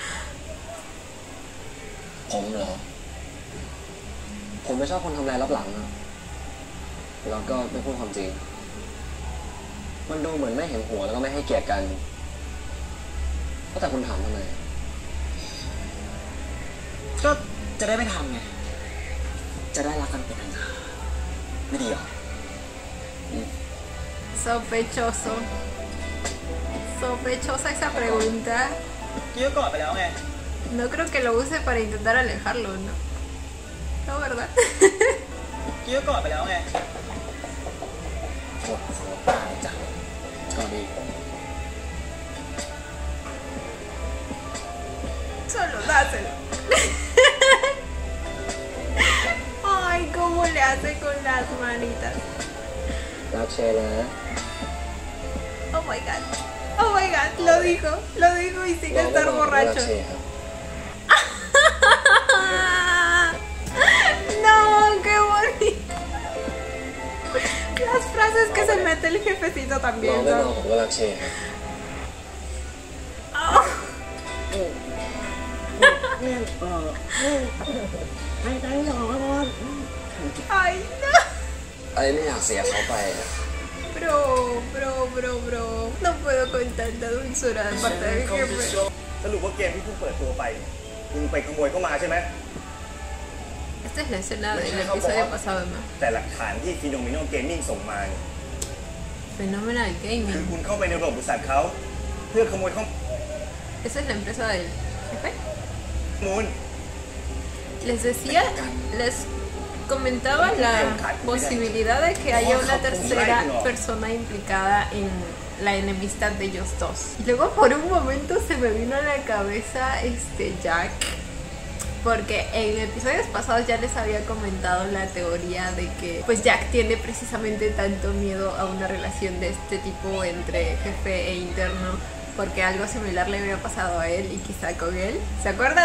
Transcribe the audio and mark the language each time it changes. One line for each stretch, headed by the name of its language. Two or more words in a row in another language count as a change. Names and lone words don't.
Thai: ผมเหรอ ผมไม่ชอบคนทำลายลับหลังนะแล้วก็ไม่พูดความจริง มันดูเหมือนไม่เห็นหัวแล้วก็ไม่ให้เกียรติกันก็แต่คุณถามทำไม ก็จะได้ไม่ทำไง จะได้รักกันเป็นนานๆไม่ดีหรอ
Spanish: sospechoso. Sospechosa esa pregunta.
Thai: กี้ก็กอดไปแล้วไง
Spanish: No creo que lo use para intentar alejarlo, ¿no? No, ¿verdad?
Thai: กี้ก็กอดไปแล้วไง ปวดหัวตายจังก็ดี
Spanish: Solo dáselo. Ay, cómo le hace con las manitas.
Thai: รักเชนะ
English: Oh my god. Oh my god,
Spanish: lo dijo y sin estar
Thai: รัก
Spanish: borracho.
Thai: เชครับ
Spanish: No, qué bonito. Las frases que se mete el jefecito
Thai: รอ
Spanish: también
Thai: ไม่รอ
Spanish: son.
Thai: ผมก็รักเชครับ Oh. ให้ใจหรอบอส
Spanish: Ay, no. ไอ้ไม่อยากเสียเขาไป Bro. No puedo con tanta dulzura de parte del jefe.
Thai: สรุปว่าเกมที่เพิ่งเปิดตัวไปมึงไปขโมยเข้ามาใช่ไหม
Spanish: Esta es la escena del episodio pasado, ¿no?
Thai: แต่หลักฐานที่ฟิโนเมโนเกมมิ่งส่งมาเนี่ย Phenomenal คือ Gaming. คุณเข้าไปในระบบบริษัทเขาเพื่อขโมยข้อ
Spanish: Esa es la empresa del jefe.
Thai: มูล
Spanish: Les decía, les comentaba la posibilidad de que haya una tercera persona implicada en la enemistad de ellos dos. Y luego por un momento se me vino a la cabeza Jack, porque en episodios pasados ya les había comentado la teoría de que pues Jack tiene precisamente tanto miedo a una relación de este tipo entre jefe e interno, porque algo similar le había pasado a él y quizá con él.